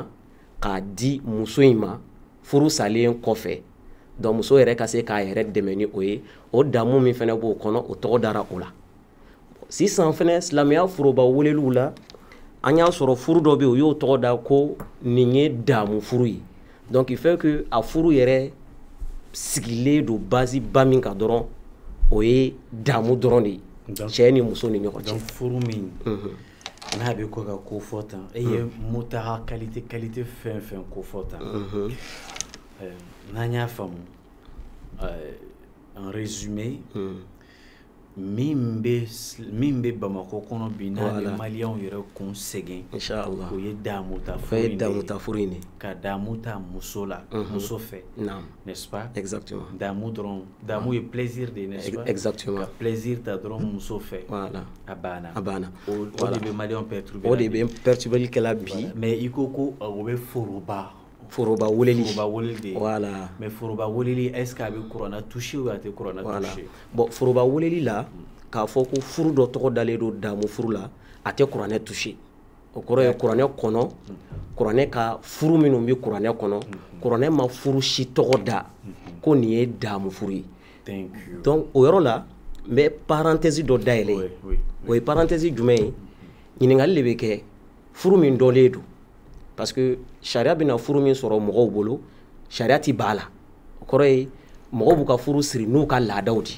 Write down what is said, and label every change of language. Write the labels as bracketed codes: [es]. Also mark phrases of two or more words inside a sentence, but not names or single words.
[bm] k'a di muso in ma furu salen kɔfɛ donc muso yɛrɛ ka se k'a yɛrɛ dɛmɛ ni o ye o damu min fana b'o kɔnɔ o tɔgɔ dara o la sisan fana silamɛya foroba weleliw la an y'a sɔrɔ furu dɔ bɛ yen o y'o tɔgɔ da ko nin ye damu furu ye [fr] donc il fait que [bm] a furu yɛrɛ sigilen don base ba min kan dɔrɔn o ye damu dɔrɔn de ye cɛ ni muso ni ɲɔgɔn cɛ donc furu min n'a bɛ ko ka ko fɔ tan e ye muta'a qualité fɛn fɛn ko fɔ tan n'an y'a faamu [fr] en résumé [bm] min bɛ Bamako kɔnɔ bi n'a bɛ maliyɛnw yɛrɛ kun sɛgɛn [ar] inchallah [bm] o ye damu ta furu in de ka damu ta muso la muso fɛ [fr] n'est-ce pas exactement [bm] damu dɔrɔn damu ye plaisir de [fr] n'est-ce pas exactement [bm] ka plaisir ta dɔrɔn muso fɛ [fr] voilà [bm] a banna o de bɛ maliyɛnw perturber o de bɛ perturber kɛla bi mais i ko ko o bɛ foroba weleli de [fr] voilà [bm] mais foroba weleli [fr] est-ce que [bm] a bɛ kuranna toucher ou a tɛ kuranna toucher bon foroba weleli la k'a fɔ ko furu dɔ tɔgɔ dalen don damu furu la a tɛ kuranɛ toucher o kɔrɔ ye kuranɛ kɔnɔ kuranɛ ka furu minnu bɛ kuranɛ kɔnɔ kuranɛ ma furu si tɔgɔ da ko nin ye damu furu ye donc o yɔrɔ la n bɛ parenthèse dɔ dayɛlɛ o ye parenthèse jumɛn ye ɲininkali de bɛ kɛ furu min dɔlen don [fr] parce que [bm] sariya bɛna furu min sɔrɔ mɔgɔw bolo sariya ti b'a la o kɔrɔ ye mɔgɔw b'u ka furu siri n'u ka laadaw di